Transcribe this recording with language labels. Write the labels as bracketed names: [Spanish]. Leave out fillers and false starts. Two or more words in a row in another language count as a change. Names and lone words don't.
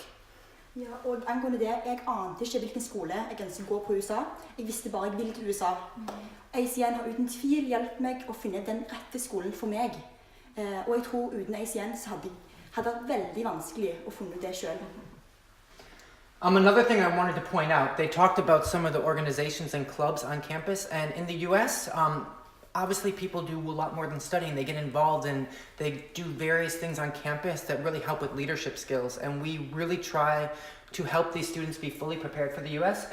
[Norwegian] Ja, og angående det, jeg ante ikke hvilken skole jeg ønsket å gå på i USA. Jeg visste bare jeg ville til USA. ACN har uten tvil hjulpet meg å finne den rette skolen for meg. Og jeg tror uten ACN så hadde det vært veldig vanskelig å finne det selv. [English] Another thing I wanted to point out, they talked about some of the organizations and clubs on campus, and in the US, obviously people do a lot more than studying. They get involved and they do various things on campus that really help with leadership skills, and we really try to help these students be fully prepared for the US.